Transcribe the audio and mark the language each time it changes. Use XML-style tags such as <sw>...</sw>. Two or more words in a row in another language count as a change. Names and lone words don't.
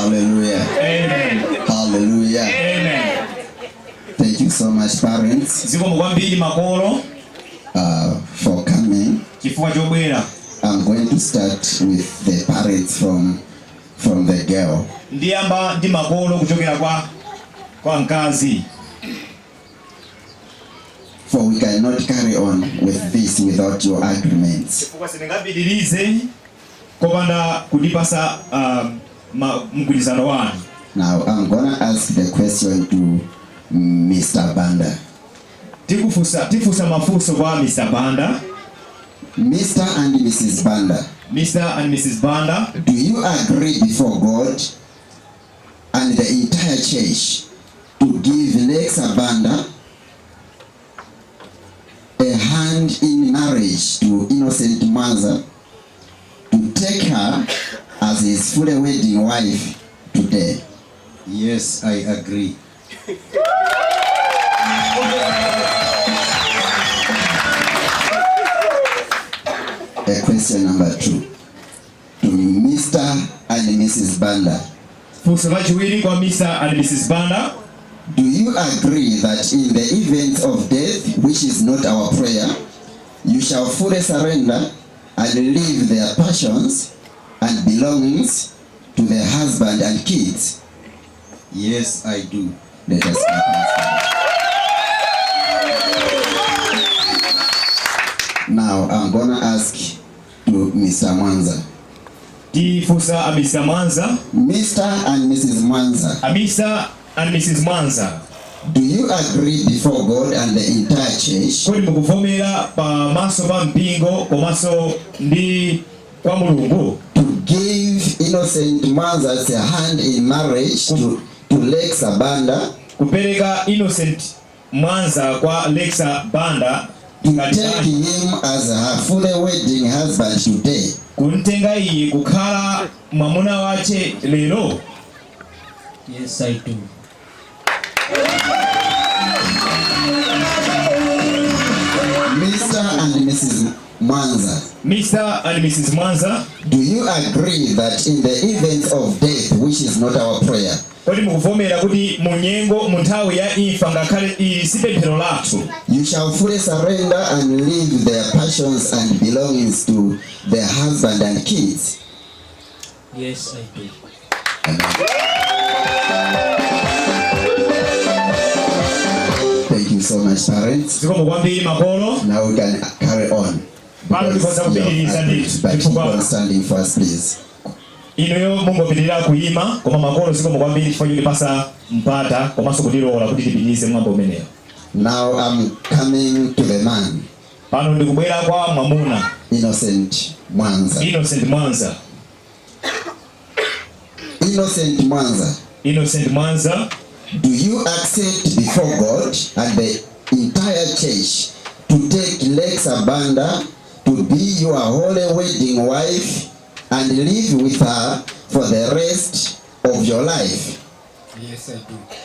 <en>Hallelujah. Amen. Hallelujah. Amen. Thank you so much, parents,</en> <ny>Zikomo kwambiri makolo</ny> <en>for coming.</en> <ny>chifukwa chobwera.</ny> <en>I'm going to start with the parents from the girl.</en> <ny>Ndiyamba ndi makolo kuchokera kwa mkazi.</ny> <en>For we cannot carry on with this without your agreements.</en> <ny>Chifukwa sindingapitirize kopanda kundipasa mgwirizano wanu.</ny> <en>Now I'm gonna ask the question to Mr. Banda.</en> <ny>Tifusa mafuso kwa Mr. Banda.</ny> <en>Mr. and Mrs. Banda. Mr. and Mrs. Banda. Do you agree before God and the entire church to give Lexah Banda a hand in marriage to innocent Mwanza, to take her as his fully wedding wife today? Yes, I agree. Question number 2 to Mr. and Mrs. Banda.</en> <ny>Fusawachiwiri kwa</ny> <en>Mr. and Mrs. Banda. Do you agree that in the event of death, which is not our prayer, you shall fully surrender and leave their passions and belongings to their husband and kids? Yes, I do. Let us start. Now I'm gonna ask to Mr. Mwanza.</en> <ny>Tifusa a Mr. Mwanza.</ny> <en>Mr. and Mrs. Mwanza. A Mr. and Mrs. Mwanza. Do you agree before God and the entire church?</en> <ny>Kodi mukuvomera pa maso pa mpingo komanso ndi kwa Mulungu</ny> <en>to give innocent Mwanza a hand in marriage to Lexah Banda,</en> <ny>kupereka innocent Mwanza kwa Lexah Banda,</ny> <en>to take him as her fully wedding husband today?</en> <ny>Kuntenga iye kukhala mwamuna wache lero?</ny> <en>Yes, I do. Mr. and Mrs. Mwanza. Mr. and Mrs. Mwanza. Do you agree that in the event of death, which is not our prayer,</en> <ny>kodi mukuvomera kuti munyengo munthawi ya imfa ngakhale ili sipemphero lathu,</ny> <en>you shall fully surrender and leave their passions and belongings to their husband and kids? Yes, I do. Thank you so much, parents.</en> <ny>zikomo kwambiri makolo.</ny> <en>Now we can carry on.</en> <ny>Pano ndikoza kupitiriza ndi</ny> <en>But keep on standing first, please.</en> <ny>inuyo mungopitirira kuyima koma makolo zikomo kwambiri chifukwa chotipasa mpata komanso kutilola kuti tipitirize mwambo umeneyo.</ny> <en>Now I'm coming to the man.</en> <ny>Pano ndikubwera kwa mwamuna.</ny> <en>Innocent Mwanza. Innocent Mwanza. Innocent Mwanza. Innocent Mwanza. Do you accept before God and the entire church to take Lexah Banda to be your holy wedding wife and live with her for the rest of your life? Yes, I do.</en>